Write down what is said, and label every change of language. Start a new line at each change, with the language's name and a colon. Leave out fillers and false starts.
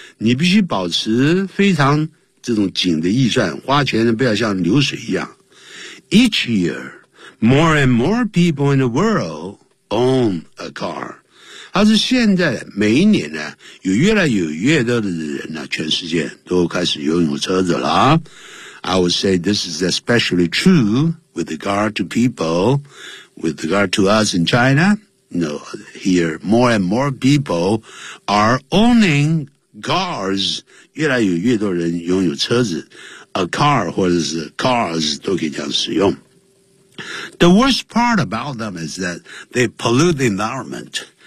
Chinese: 你必须保持非常这种紧的预算，花钱呢不要像流水一样。
English: Each year, more and more people in the world own a car.
Chinese: 它是现在每一年呢，有越来越多的人呢，全世界都开始拥有车子了。
English: I would say this is especially true with regard to people, with regard to us in China. No, here, more and more people are owning cars.
Chinese: 越来越多人拥有车子
English: A car
Chinese: 或者是 cars 都可以这样使用
English: The worst part about them is that they pollute the environment.